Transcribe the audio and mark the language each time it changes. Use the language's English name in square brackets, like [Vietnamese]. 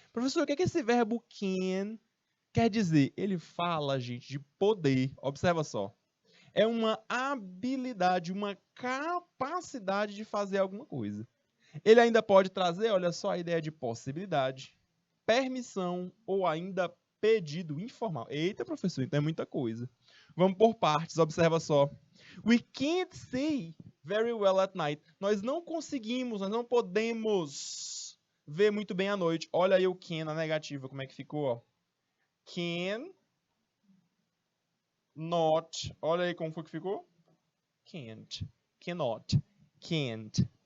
[Portuguese] Professor, o que é que esse verbo can quer dizer? Ele fala, gente, de poder. Observa só. É uma habilidade, uma capacidade de fazer alguma coisa. Ele ainda pode trazer, olha só, a ideia de possibilidade, permissão ou ainda pedido informal. Eita, professor, então é muita coisa. Vamos por partes, observa só. [English] We can't see very well at night. [Portuguese] Nós não conseguimos, nós não podemos ver muito bem à noite. Olha aí o can na negativa, como é que ficou, ó. Can not. Olha aí como foi que ficou. Can't. Cannot. Can't.